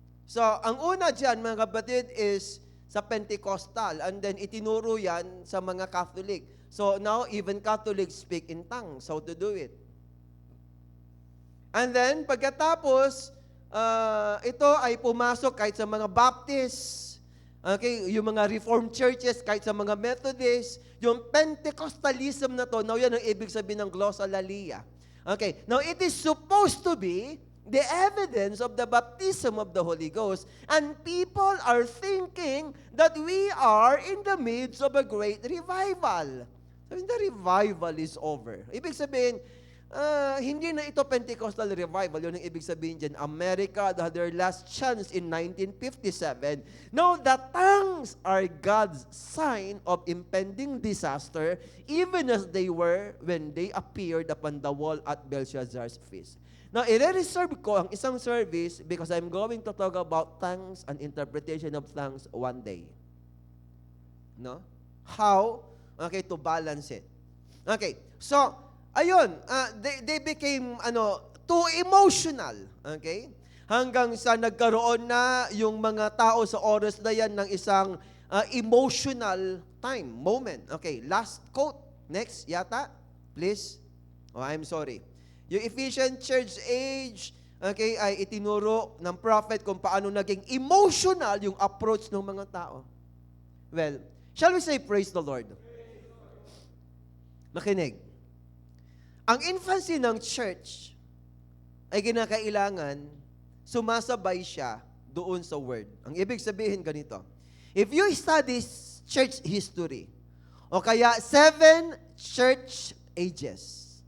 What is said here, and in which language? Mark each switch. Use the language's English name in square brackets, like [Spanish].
[Filipino] So, ang una dyan, mga kapatid, is sa Pentecostal. [English] And then, [Filipino] itinuro yan sa mga Catholic. [English] So, now, even Catholics speak in tongues. How to do it. [Filipino] And then, pagkatapos, ito ay pumasok kahit sa mga Baptist, okay, yung mga Reformed churches, kahit sa mga Methodist, yung Pentecostalism na to, now yan ang ibig sabihin ng glossolalia. [English] Okay, now it is supposed to be the evidence of the baptism of the Holy Ghost, and people are thinking that we are in the midst of a great revival. So the revival is over. [Filipino] Ibig sabihin, hindi na ito Pentecostal revival. Yun ang ibig sabihin dyan. [English] America had their last chance in 1957. Now, the tongues are God's sign of impending disaster, even as they were when they appeared upon the wall at Belshazzar's feast. Now, [Filipino] i-reserve ko ang isang service [English] because I'm going to talk about tongues and interpretation of tongues one day. No? How? Okay, to balance it. Okay, so, ayun, they became too emotional, okay? [Filipino] Hanggang sa nagkaroon na yung mga tao sa oras na yan ng isang emotional moment. [English] Okay, last quote. Next, yata. Please. Oh, I'm sorry. [Filipino] Yung Ephesian church age, okay, ay itinuro ng prophet kung paano naging emotional yung approach ng mga tao. [English] Well, shall we say praise the Lord? [Filipino] Makinig. Ang infancy ng church ay kinakailangan sumasabay siya doon sa word. Ang ibig sabihin ganito, [English] if you study church history, [Filipino] o kaya [English] 7 church ages.